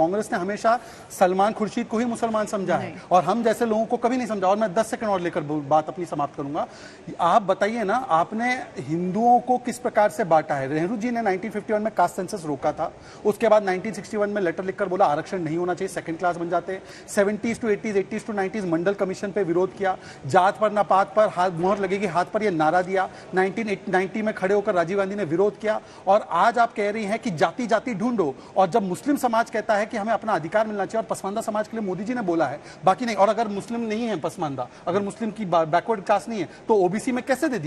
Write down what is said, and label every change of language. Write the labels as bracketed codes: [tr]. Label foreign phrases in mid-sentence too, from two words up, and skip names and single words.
[hi] कांग्रेस ने हमेशा सलमान खुर्शीद को ही मुसलमान समझा है और हम जैसे लोगों को कभी नहीं समझा। और मैं 10 सेकंड और लेकर बात अपनी समाप्त करूंगा। आप बताइए ना, आपने हिंदुओं को किस प्रकार से बांटा है? नेहरू जी ने 1951 में [en] caste census [hi] रोका था, उसके बाद 1961 में लेटर लिखकर बोला आरक्षण नहीं होना चाहिए, [en] second class [hi] बन जाते। [en] 70s to 80s, 80s to 90s [hi] मंडल कमीशन पे विरोध किया, जात पर ना पात पर हाथ मोहर लगेगी हाथ पर, यह नारा दिया। 1990 में खड़े होकर राजीव गांधी ने विरोध किया। और आज आप कह रही हैं कि जाति जाति ढूंढो, और जब मुस्लिम समाज कहता है कि हमें अपना अधिकार मिलना चाहिए, और पसमानदा समाज के लिए मोदी जी ने बोला है, बाकी नहीं। और अगर मुस्लिम नहीं है पसमानदा, अगर मुस्लिम की [en] backward caste [hi] नहीं है तो ओबीसी में कैसे दे दिया?